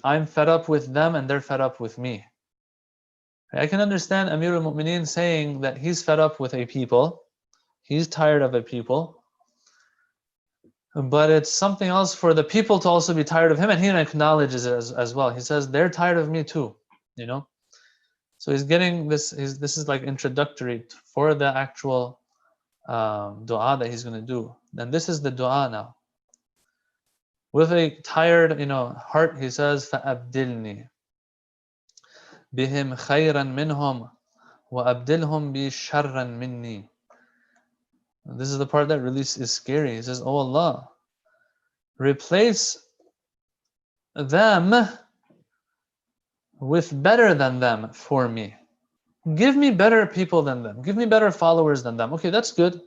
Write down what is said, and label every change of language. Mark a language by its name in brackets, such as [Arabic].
[English] I'm fed up with them and they're fed up with me." I can understand Amir al-Mu'mineen saying that he's fed up with a people, he's tired of a people, but it's something else for the people to also be tired of him, and he acknowledges it as well. He says, they're tired of me too, you know? So he's getting this, this is like introductory for the actual dua that he's going to do. And this is the dua now. With a tired, heart, he says, [Arabic] فَأَبْدِلْنِي بِهِمْ خَيْرًا مِّنْهُمْ وَأَبْدِلْهُمْ بِي شَرًّا مِّنِّي. [English] This is the part that really is scary. He says, "Oh Allah, replace them with better than them for me. Give me better people than them. Give me better followers than them." Okay, that's good.